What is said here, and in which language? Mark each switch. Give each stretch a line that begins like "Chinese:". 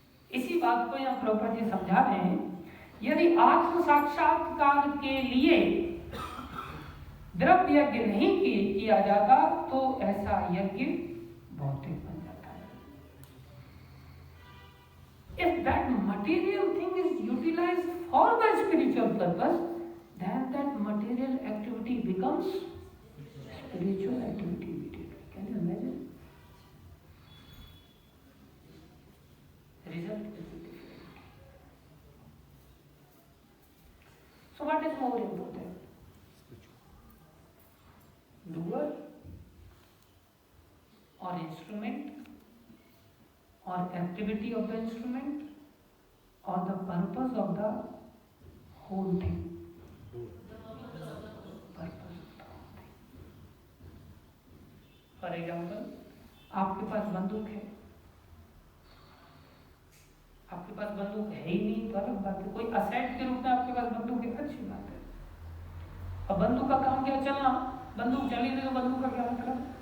Hindi: इसी बात को यहाँ प्रभुपाद जी समझा रहे हैं, यदि आत्म साक्षात्कार के लिए द्रव्य यज्ञ नहीं किया जाता तो ऐसा यज्ञ भौतिक बन जाता है।
English: If that material thing is utilized for the spiritual purpose, then that material activity becomes spiritual activity immediately. Can you imagine? The result will be different. So what is more important? Doer or instrument or activity of the instrument or the purpose of the whole thing? Purpose of the whole thing. For example,
Hindi: आपके पास बंदूक है, आपके पास बंदूक है ही नहीं तो अलग बात है, कोई असेट के रूप में आपके पास बंदूक है, अच्छी बात है। अब बंदूक का काम क्या? चलना। बंदूक चली नहीं तो बंदूक का क्या मतलब?